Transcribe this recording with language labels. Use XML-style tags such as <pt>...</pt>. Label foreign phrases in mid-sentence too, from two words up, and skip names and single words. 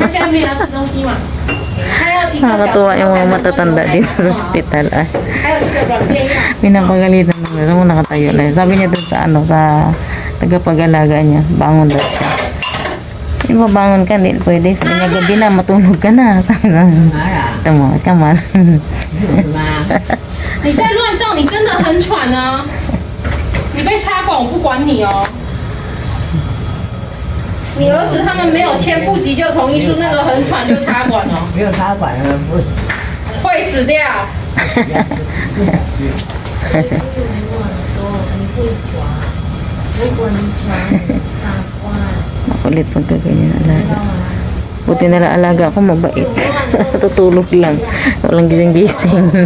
<tl>Nakakatuwa yung mga matatanda dito sa ospital. Pinapagalitan mo. Gusto mo nakatayo na yun. Sabi niya dun sa sa tagapag-alaga niya, bangon daw siya. Yung babangon ka, hindi pwede. Sabi niya, gabi na, matulog ka na. Sabi niya,</tl> <en>come on.</en> <zh>你再乱动，你真的很喘啊！你被插管，我不管你哦。你儿子他们没有签不急救同意书，那个很喘就插管哦。没有插管的不会死掉。</zh> <tl>Makulit pag ganyan alaga. Buti na lang alaga ako mabait. Tutulog lang. Walang gising-gising.</tl>